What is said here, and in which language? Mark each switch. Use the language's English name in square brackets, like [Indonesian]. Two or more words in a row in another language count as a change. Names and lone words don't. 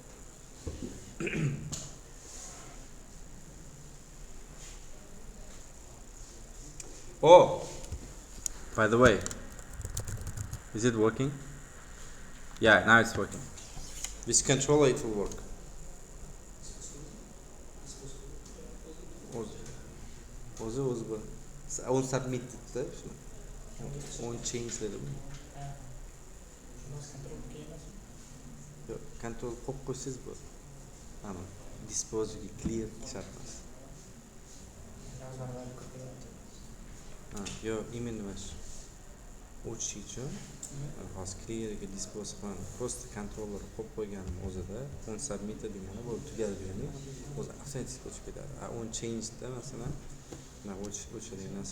[English] Oh, by the way, is it working? Yeah, now it's working. With controller it will work. [Uzbek] O'zi bu. [English] On submit [Uzbek] dedi. [English] On change [Uzbek] dedi. Yo'q, control qo'yib qo'ysangiz bu. Ana, [English] dispose clear [Uzbek] shartmas. Yo'q, именно shu. O'chish uchun hozir clearga dispose bilan просто controller qo'yib qo'yganim o'zida [English] on submit [Uzbek] degani bu tugadi degani o'zi avtomatik o'chib ketadi. [English] On change [Uzbek] da masalan mana o'chadigan narsa.